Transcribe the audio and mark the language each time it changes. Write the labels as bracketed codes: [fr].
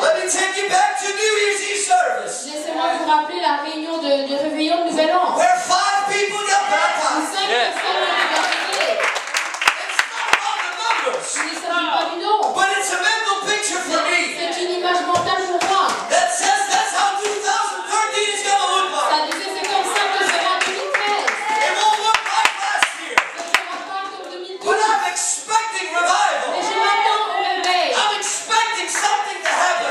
[en] let me take you back to New Year's Eve service, [fr] laissez-moi vous rappeler la réunion de réveillon de Nouvel An. [en] where 5 people got [fr] Il ne s'agit pas du nom. [en] but it's a mental picture for me [fr] C'est une image mentale pour moi. [en] that says that's how 2013 is going to look like. [fr] Ça disait c'est comme ça que sera 2013. [en] It won't look like last year, [fr] Ce ne sera pas comme 2012. [en] but I'm expecting [fr] Mais [en] revival. [fr] je m'attends au réveil. [en] I'm expecting something to happen